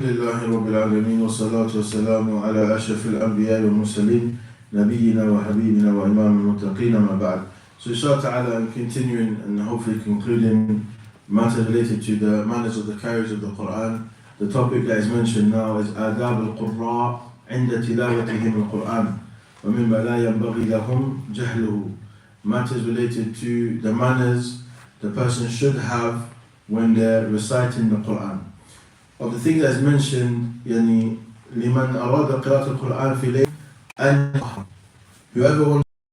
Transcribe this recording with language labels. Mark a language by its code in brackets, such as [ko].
[ar] لله رب العالمين والصلاة والسلام على أشرف الأنبياء والمرسلين نبينا وحبيبنا وإمام المتقين ما بعد. [en] So inshallah ta'ala, I'm continuing and hopefully concluding matters related to the manners of the carriers of the Quran. The topic that is mentioned now is [ar] آداب القراء عند تلاوتهم القرآن ومما لا ينبغي لهم جهله. [en] Matters related to the manners the person should have when they're reciting the Quran. Of the things that's mentioned, [ar] يعني لمن أراد قراءة القرآن في ليل أن [en] whoever wants